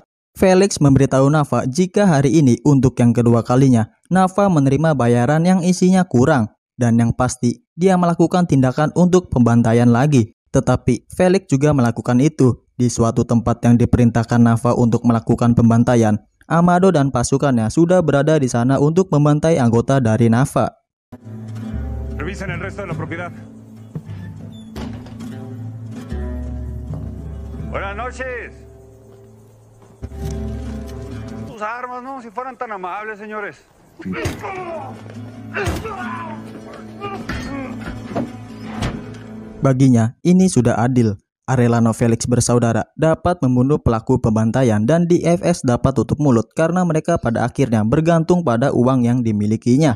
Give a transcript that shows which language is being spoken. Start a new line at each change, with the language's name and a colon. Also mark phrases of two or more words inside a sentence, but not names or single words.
Indonesian: Felix memberitahu Nafa jika hari ini untuk yang kedua kalinya, Nafa menerima bayaran yang isinya kurang, dan yang pasti dia melakukan tindakan untuk pembantaian lagi. Tetapi Felix juga melakukan itu di suatu tempat yang diperintahkan Nafa untuk melakukan pembantaian. Amado dan pasukannya sudah berada di sana untuk membantai anggota dari Nafa.
Spanish: Revisen el resto de la propiedad. Buenas noches. Sus armas, ¿no? Si fueran tan amables, señores.
Indonesian: Baginya, ini sudah adil. Arellano Felix bersaudara dapat membunuh pelaku pembantaian dan DFS dapat tutup mulut karena mereka pada akhirnya bergantung pada uang yang dimilikinya.